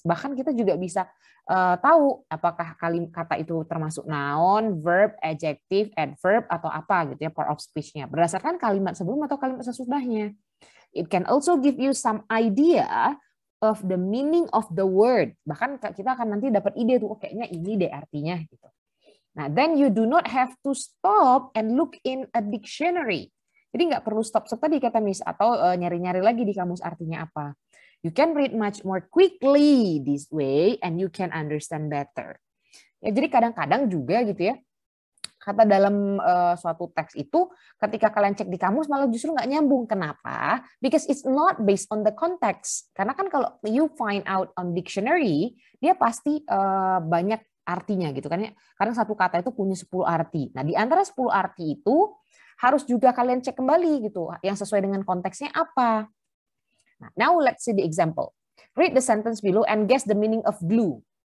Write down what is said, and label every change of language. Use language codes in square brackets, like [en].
[id] Bahkan kita juga bisa tahu apakah kata itu termasuk noun, verb, adjective, adverb, atau apa gitu ya, part of speech-nya. Berdasarkan kalimat sebelum atau kalimat sesudahnya. [en] It can also give you some idea of the meaning of the word. [id] Bahkan kita akan nanti dapat ide tuh, kayaknya ini deh artinya gitu. [en] Nah, then you do not have to stop and look in a dictionary. [id] Jadi nggak perlu stop tadi kata Miss, atau nyari-nyari lagi di kamus artinya apa. [en] You can read much more quickly this way and you can understand better. [id] Ya, jadi kadang-kadang juga gitu ya, kata dalam suatu teks itu ketika kalian cek di kamus malah justru nggak nyambung. Kenapa? [en] Because it's not based on the context. [id] Karena kan kalau [en] you find out on dictionary, [id] dia pasti banyak artinya gitu kan ya. Karena satu kata itu punya 10 arti. Nah, di antara 10 arti itu harus juga kalian cek kembali gitu, yang sesuai dengan konteksnya apa. Nah, [en] now let's see the example. Read the sentence below and guess the meaning of glue.